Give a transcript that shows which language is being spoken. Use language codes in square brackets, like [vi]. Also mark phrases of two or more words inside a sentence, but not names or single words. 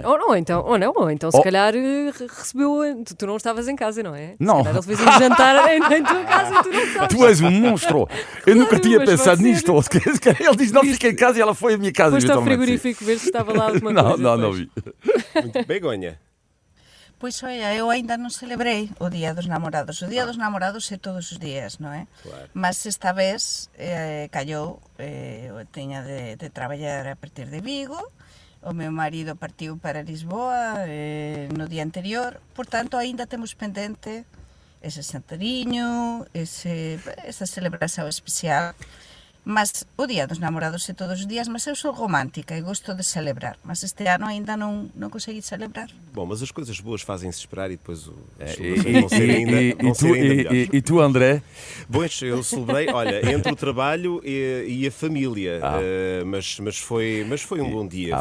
[pt] Ou então se calhar recebeu. Tu não estavas em casa, não é? Não. Se calhar ele fez um jantar em tua casa e tu não sabes. Tu és um monstro. Eu nunca tinha mas pensado pode nisto. Ele diz, não, fica em casa e ela foi à minha casa. Foste ao eventualmente. frigorífico ver se estava lá alguma Não, coisa. não depois. vi. Muito Begonha. [gl] Pois olha, eu ainda non celebrei o Día dos Namorados. O Día dos Namorados é todos os días, non é? Claro. Mas esta vez callou, eu tiña de traballar a partir de Vigo, o meu marido partiu para Lisboa no día anterior, portanto ainda temos pendente ese xantariño, esa celebración especial. Mas o Día dos Namorados é todos os días, [pt] mas eu sou romântica e gosto de celebrar. Mas este ano ainda não consegui celebrar. Bom, mas as coisas boas fazem-se esperar e depois as celebrações vão ser ainda melhores. E tu, André? Bom, eu celebrei, olha, entre o trabalho e a família, mas foi um bom dia.